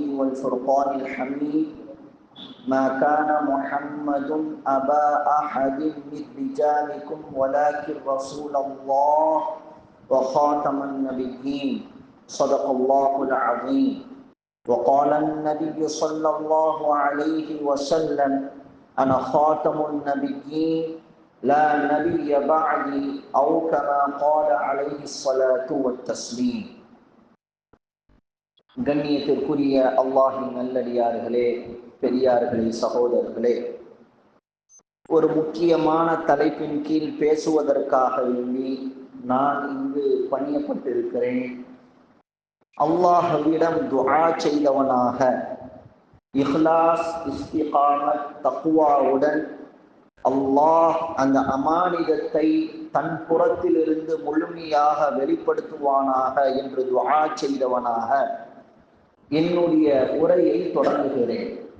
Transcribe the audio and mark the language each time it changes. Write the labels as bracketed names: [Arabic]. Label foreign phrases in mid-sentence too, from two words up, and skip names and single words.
[Arabic] والفرقان الحميد ما كان محمد أبا أحد من رجالكم ولكن رسول الله وخاتم النبيين صدق الله العظيم وقال النبي صلى الله عليه وسلم أنا خاتم النبيين لا نبي بعدي أو كما قال عليه الصلاة والتسليم. [Tamil] கண்ணியத்திற்குரிய அல்லாஹின் நல்லடியார்களே, பெரியார்களே, சகோதரர்களே, ஒரு முக்கியமான தலைப்பின் கீழ் பேசுவதற்காக வேண்டி நான் இங்கு பணியப்பட்டிருக்கிறேன். அல்லாஹ்விடம் துஆ செய்தவனாக இஹ்லாஸ், இஸ்திகாமத், தக்வாவுடன் அல்லாஹ் அந்த அமானிதத்தை தன் புறத்திலிருந்து முழுமையாக வெளிப்படுத்துவானாக என்று துஆ செய்தவனாக என்னுடைய உரையை தொடங்குகிறேன்.